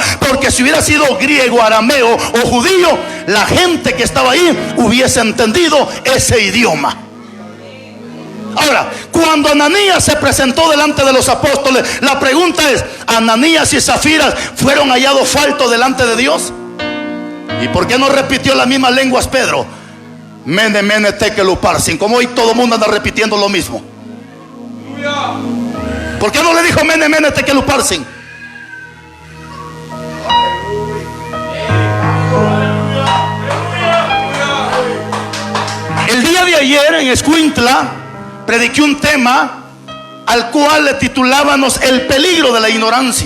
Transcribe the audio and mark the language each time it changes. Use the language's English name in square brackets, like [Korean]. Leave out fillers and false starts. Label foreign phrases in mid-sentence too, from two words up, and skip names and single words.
[Spanish] Porque si hubiera sido griego, arameo o judío, la gente que estaba ahí hubiese entendido ese idioma. Ahora, cuando Ananías se presentó delante de los apóstoles, la pregunta es: ¿Ananías y Zafiras fueron hallados faltos delante de Dios? ¿Y por qué no repitió las mismas lenguas Pedro? [Aramaic] Mene, mene, tekel uparsin. [Spanish] Como hoy todo el mundo anda repitiendo lo mismo. ¿Por qué no le dijo [Aramaic] mene, mene, tekel uparsin? [Spanish] El día de ayer en Escuintla prediqué un tema al cual le titulábamos el peligro de la ignorancia.